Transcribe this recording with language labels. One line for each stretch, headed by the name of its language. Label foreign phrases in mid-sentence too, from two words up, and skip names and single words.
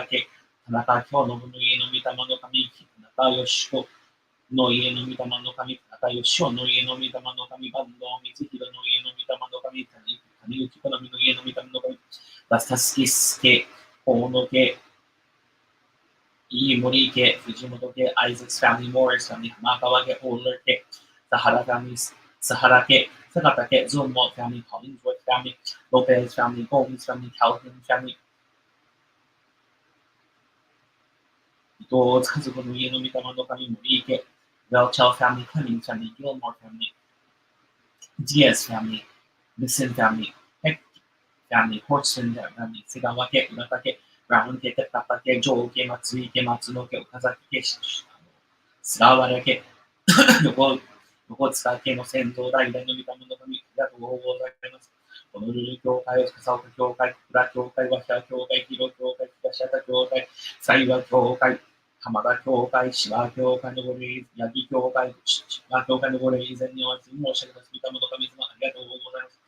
Japanese: 家、田中京信の家の御霊の神、田中義子、の家の御霊の神、中吉尾の家の御霊の神、坂東光弘の家の御霊の神、谷口好みの家の御霊の神、バスタスキス家、大野家、飯森家、藤本家、アイザックスファミリー、モーリスファミリー、浜川家、オーラー家、サハラファミリー、サハラ家、坂田家、ゾンモファミリー、コリンズウォッファミリー、ロペスファミリー、ゴームズファミリー、カルフィンファミリー、伊藤家族の家の御霊の神、森家、
English: Welchel family, Clemens family, Gilmore family, Diaz family, Nissan family, Heck family, Hortson family,
Japanese: Segawa 家、浦田家、Brown家、鉄田家、上家、松井家、松野家、岡崎家、菅原家、横塚家の先祖代々の御霊の神、ありがとうございます。このルル教会、笠岡教会、小倉教会、和平教会、広教会、東畑教会、西和教会、浜田教会、芝教会のご礼、八木教会、芝教会のご礼、以前にお集め申し上げた御霊の神様、ありがとうございます。